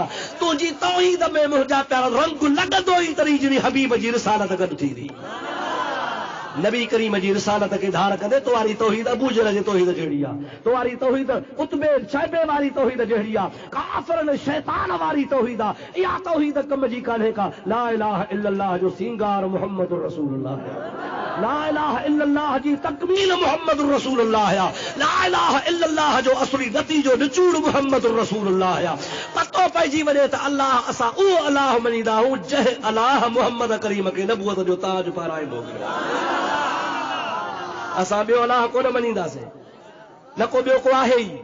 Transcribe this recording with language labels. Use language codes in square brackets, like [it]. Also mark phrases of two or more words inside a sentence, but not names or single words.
[sd] तुंहिंजी तौहीद में मुंहिंजा प्यारा रंग लॻंदो ई तरी जिनी हबीब जी रिसालत गॾु थींदी। नबी करीम जी रिसालत खे धार कंदे तुम्हारी तौहीद अबू जहल जी तौहीद जहिड़ी आहे, तुम्हारी तौहीद उतबे शैबे वारी तौहीद जहिड़ी आहे, काफ़िरन शैतान वारी तौहीद आहे। इहा तौहीद कम जी कान्हे का। [ar] لا إله إلا الله [sd] जो सींगार [ar] محمد رسول الله, لا إله إلا الله [sd] जी तकमील [ar] محمد رسول الله, لا إله إلا الله [sd] जो असली नतीजो निचूड़ [ar] محمد رسول الله. [sd] पतो पइजी वञे त अल्लाह असां उहो अल्लाह मञीदा आहियूं जंहिं अल्लाह मुहम्मद करीम खे नबूअत जो ताज पाराए मोकिलियो। असां ॿियो अल्लाह कोन मञीदासीं, न को ॿियो को आहे ई।